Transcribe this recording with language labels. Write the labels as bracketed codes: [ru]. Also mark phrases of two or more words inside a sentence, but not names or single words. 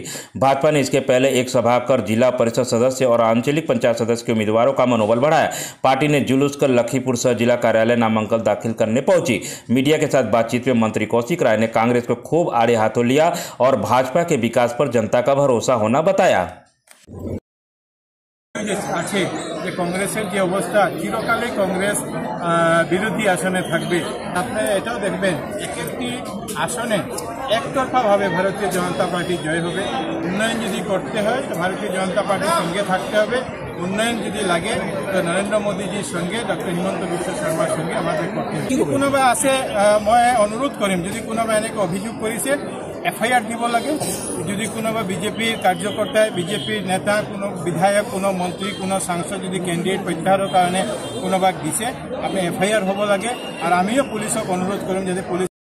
[hi] भाजपा ने इसके पहले एक सभा कर जिला परिषद सदस्य और आंचलिक पंचायत सदस्य के उम्मीदवारों का मनोबल बढ़ाया। पार्टी ने जुलूस कर लखीपुर सह जिला कार्यालय नामांकन दाखिल करने पहुंची। मीडिया के साथ बातचीत में मंत्री कौशिक राय ने कांग्रेस को खूब आड़े हाथों लिया और भाजपा के विकास पर जनता का भरोसा होना बताया। [bn] कांग्रेसের যে অবস্থা, চিরকালে কংগ্রেস বিরোধী আসনে থাকবে। আপনি এটাও দেখবেন একটি আসনে একতরফাভাবে ভারতীয় জনতা পার্টি জয় হবে। উন্নয়ন যদি করতে হয় তো ভারতীয় জনতা পার্টির সঙ্গে থাকতে হবে। উন্নয়ন যদি লাগে তো নরেন্দ্র মোদীজির সঙ্গে ডক্টর হিমন্ত বিশ্ব শর্মার সঙ্গে আমাদের করতে হবে। [as] যদি কোনোবা আছে মই অনুরোধ কৰিম, যদি কোনোবা এনেকৈ অভিযোগ কৰিছে এফআইআর দিব লাগে। যদি কোনোবা বিজেপির কার্যকর্তায়, বিজেপির নেতা, কোনো বিধায়ক, কোনো মন্ত্রী, কোনো সাংসদ যদি ক্যান্ডিডেট প্রত্যাহারের কারণে কোনোবাক দিছে, আপনি এফআইআর হব লাগে। আর আমিও পুলিশক অনুরোধ কৰিম যাতে পুলিশ